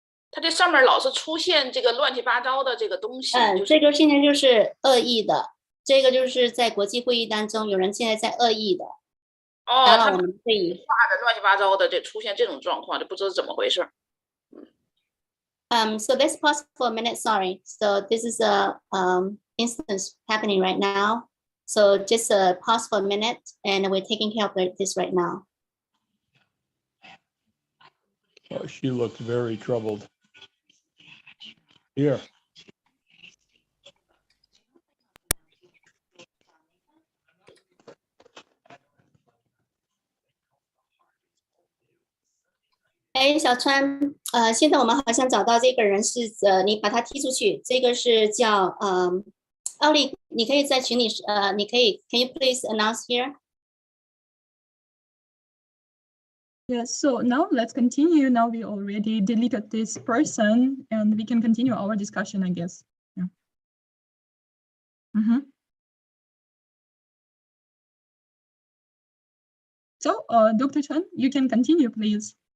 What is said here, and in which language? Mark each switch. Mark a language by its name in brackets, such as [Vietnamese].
[Chinese] 它这上面老是出现这个乱七八糟的这个东西。这个现在就是恶意的，这个就是在国际会议当中有人现在在恶意的。哦，他们会议画的乱七八糟的，这出现这种状况，就不知道怎么回事。 [English] So let's pause for a minute. Sorry. So this is a instance happening right now. So just pause for a minute, and we're taking care of this right now. Oh, she looks very troubled. Here. [Chinese] Hey, 小川，现在我们好像找到这个人是你把他踢出去，这个是叫奥利，你可以在群里你可以 [English] Can you please announce here? Yes, so now let's continue. Now we already deleted this person and we can continue our discussion, I guess. Yeah. So, Dr. Chen, you can continue, please.